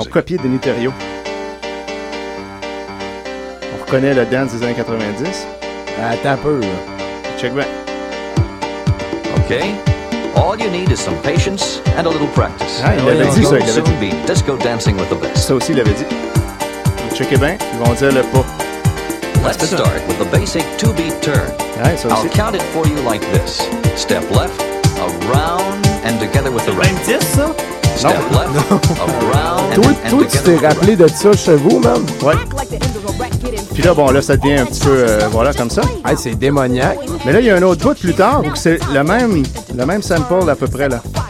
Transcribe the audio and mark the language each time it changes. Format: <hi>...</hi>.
<fr>Ils ont copié Denny Terrio. On reconnaît le dance des années 90. Attends un peu, là.</fr> <en>Check back. Okay, all you need is some patience and a little practice.</en> <fr>Ah, il l'avait dit, ça, il l'avait dit.</fr> <en>Disco dancing with the best.</en> <fr>Ça aussi, il l'avait dit. Checkez bien, ils vont dire le pas.</fr> <en>Let's start with the basic two-beat turn. Ah, I'll count it for you like this. Step left, around, and together with the right.</en> <fr>Même 10, ça? Non.</fr> <en>Step left,</en> <fr>non.</fr> <en>Around, and together with the right.</en> <fr>Toi, tu t'es rappelé de ça chez vous, man? Ouais. Puis là, bon, là, ça devient un petit peu, voilà, comme ça. Hey, c'est démoniaque. Mais là, il y a un autre bout plus tard où c'est le même sample à peu près, là.</fr>